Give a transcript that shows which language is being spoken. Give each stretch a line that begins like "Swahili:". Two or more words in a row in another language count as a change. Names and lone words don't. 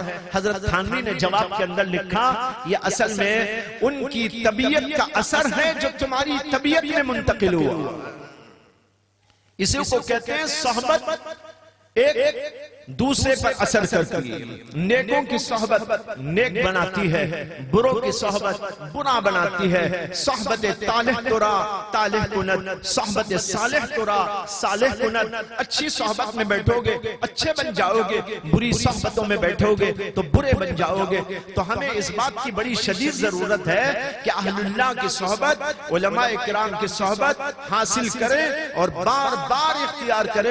Urdu: حضرت تھانوی نے جواب کے اندر لکھا، یہ اصل میں ان کی طبیعت کا اثر ہے جو تمہاری طبیعت میں منتقل ہوا۔ اسی کو کہتے ہیں صحبت ایک دوسرے پر اثر کرتی ہے۔ نیکوں کی صحبت نیک بناتی ہے، بروں کی صحبت برا بناتی ہے۔
Persian: صحبت طالح ترا طالح کند، صحبت صالح ترا صالح کند۔
Urdu: اچھی صحبت میں بیٹھو گے اچھے بن جاؤ گے، بری صحبتوں میں بیٹھو گے تو برے بن جاؤ گے۔ تو ہمیں اس بات کی بڑی شدید ضرورت ہے کہ اہل اللہ کی صحبت، علماء کرام کی صحبت حاصل کریں اور بار بار اختیار کریں۔